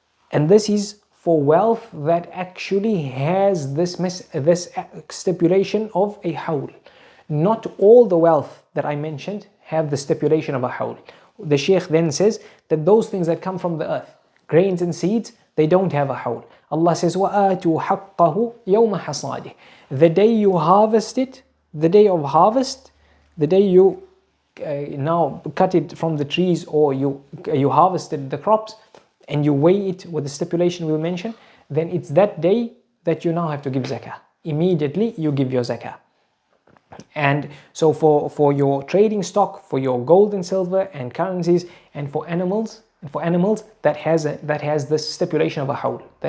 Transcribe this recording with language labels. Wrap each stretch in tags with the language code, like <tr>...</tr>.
<en>And this is for wealth that actually has this stipulation of a hawl. Not all the wealth that I mentioned have the stipulation of a hawl. The Shaykh then says that those things that come from the earth, grains and seeds, they don't have a hawl. Allah says,</en> <ar>وَآتُوا حَقَّهُ يَوْمَ حَصَادِهِ.</ar> <en>The day you harvest it, the day of harvest, the day you now cut it from the trees, or you harvested the crops and you weigh it with the stipulation we'll mention, then it's that day that you now have to give zakah. Immediately you give your zakah. And so for your trading stock, for your gold and silver and currencies, and for animals that has this stipulation of a hawl.</en>